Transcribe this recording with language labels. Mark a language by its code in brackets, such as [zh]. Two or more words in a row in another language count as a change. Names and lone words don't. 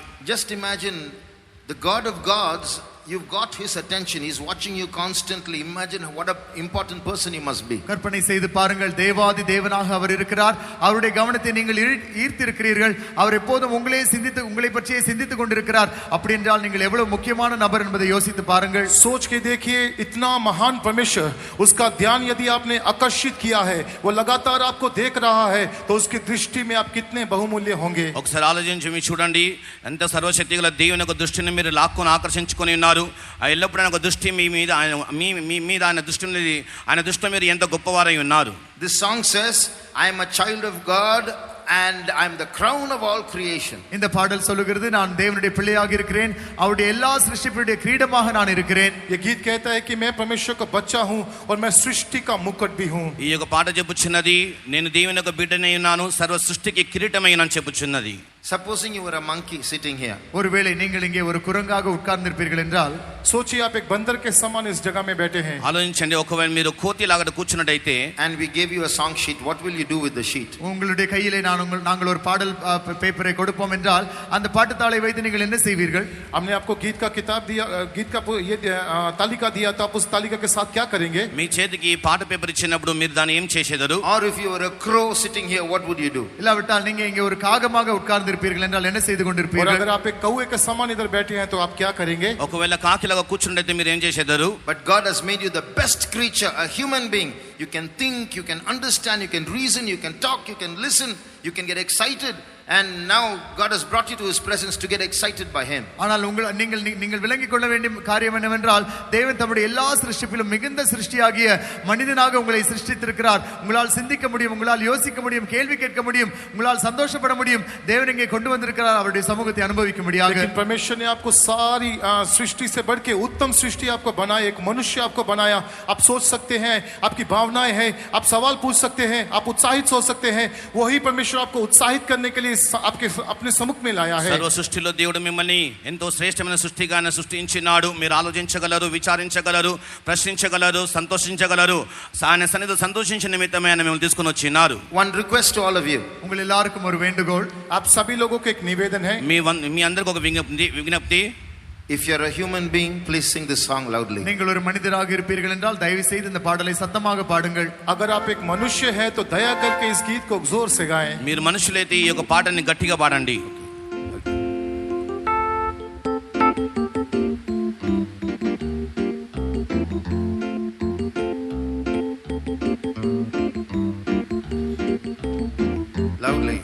[en] Just imagine the God of gods, you've got his attention, he's watching you constantly. Imagine what a important person he must be. [ta] கற்பனை செய்து பாருங்கள், தேவாதி தேவனாக அவர் இருக்கிறார், அவருடைய கவனத்தை நீங்கள் ஈர்த்திருக்கிறீர்கள், அவர் எப்போதும் உங்களை பற்றியே சிந்தித்துக் கொண்டிருக்கிறார். அப்படி என்றால் நீங்கள் எவ்வளவு முக்கியமான நபர் என்பதை யோசித்து பாருங்கள். [hi] सोच के देखिए, इतना महान परमेश्वर, उसका ध्यान यदि आपने आकर्षित किया है, वो लगातार आपको देख रहा है, तो उसकी दृष्टि में आप कितने बहुमूल्य होंगे. [te] ఒకసారి ఆలోచించి మీరు చూడండి, ఎంత సర్వశక్తి గల దేవుని యొక్క దృష్టిని మీరు లాక్కొని ఆకర్షించుకొని ఉన్నారు. ఎల్లప్పుడూ ఆయన దృష్టి మీ మీద ఆయన దృష్టిలో మీరు ఎంత గొప్పవారై ఉన్నారు. [en] This song says, I am a child of God and I am the crown of all creation. [ta] இந்த பாடல் சொல்லுகிறது, நான் தேவனுடைய பிள்ளையாக இருக்கிறேன், அவருடைய எல்லா சிருஷ்டிப்புடைய கிரீடமாக நான் இருக்கிறேன். [hi] ये गीत कहता है कि मैं परमेश्वर का बच्चा हूं और मैं सृष्टि का मुकुट भी हूं. [te] ఈ యొక్క పాట చెప్పుచున్నది, నేను దేవుని యొక్క బిడ్డనై ఉన్నాను, సర్వ సృష్టికి కిరీటమై ఉన్నాను చెప్పుచున్నది. [en] Supposing you were a monkey sitting here. [ta] ஒருவேளை நீங்கள் இங்கே ஒரு குரங்காக உட்கார்ந்திருப்பீர்கள் என்றால், [hi] सोचिए आप एक बंदर के समान इस जगह में बैठे हैं. [te] ఆలోచించండి, ఒకవేళ మీరు కోతిలాగా కూర్చున్నట్టయితే [en] and we gave you a song sheet, what will you do with the sheet? [ta] உங்களுடைய கையிலே நாங்கள் ஒரு பாடல் பேப்பரை கொடுப்போம் என்றால் அந்த பாட்டுத்தாளை வைத்து நீங்கள் என்ன செய்வீர்கள்? [hi] हमने आपको गीत का किताब दिया, गीत का ये तालिका दिया, तो आप उस तालिका के साथ क्या करेंगे? [te] మీ చేతికి పాట పేపర్ ఇచ్చినప్పుడు మీరు దాన్ని ఏం చేసేదారు? [en] Or if you were a crow sitting here, what would you do? [ta] இல்லாவிட்டால் நீங்க இங்கே ஒரு காகமாக உட்கார்ந்திருப்பீர்கள் என்றால் என்ன செய்து [hi] और [ta] கொண்டிருப்பீர்கள்? [hi] अगर आप एक कौवे के समान इधर बैठे हैं तो आप क्या करेंगे? [te] ఒకవేళ కాకిలాగా కూర్చున్నట్టయితే మీరు ఏం చేసేదారు? [en] But God has made you the best creature, a human being. You can think, you can understand, you can reason, you can talk, you can listen, you can get excited and now God has brought you to his presence to get excited by him. [ta] ஆனால் நீங்கள் விளங்கிக் கொள்ள வேண்டிய காரியம் என்னவென்றால் தேவன் தம்முடைய எல்லா சிருஷ்டிப்பிலும் மிகுந்த சிருஷ்டியாகிய மனிதனாக உங்களை சிருஷ்டித்திருக்கிறார். உங்களால் சிந்திக்க முடியும், உங்களால் யோசிக்க முடியும், கேள்வி கேட்க முடியும், உங்களால் சந்தோஷப்பட முடியும். தேவன் இங்கே கொண்டு வந்திருக்கிறார் அவருடைய சமூகத்தை அனுபவிக்கும்படியாக. [hi] लेकिन परमेश्वर ने आपको सारी सृष्टि से बढ़ के उत्तम सृष्टि आपको बनाई, एक मनुष्य आपको बनाया. आप सोच सकते हैं, आपकी भावनाएं हैं, आप सवाल पूछ सकते हैं, आप उत्साहित हो सकते हैं. वही परमेश्वर आपको उत्साहित करने के लिए आपके अपने सम्मुख में लाया है. [te] సర్వ సృష్టిలో దేవుడు మిమ్మల్ని ఎంతో శ్రేష్టమైన సృష్టిగా ఆయన సృష్టించినాడు. మీరు ఆలోచించగలరు, విచారించగలరు, ప్రశ్నించగలరు, సంతోషించగలరు. ఆయన సన్నిధిలో సంతోషించిన నిమిత్తమే ఆయన మిమ్మల్ని తీసుకొని వచ్చినారు. [en] One request to all of you. [ta] உங்கள் எல்லாருக்கும் ஒரு வேண்டுகோள். [hi] आप सभी लोगों को एक निवेदन है. [te] మీ అందరికి ఒక విజ్ఞప్తి. [en] If you're a human being, please sing this song loudly. [ta] நீங்கள் ஒரு மனிதராக இருப்பீர்கள் என்றால் தயவு செய்து இந்த பாடலை சத்தமாக பாடுங்கள். [hi] अगर आप एक मनुष्य हैं तो दया करके इस गीत को जोर से गाएं. [te] మీరు మనుషులైతే ఈ యొక్క పాటని గట్టిగా పాడండి. [en] Loudly.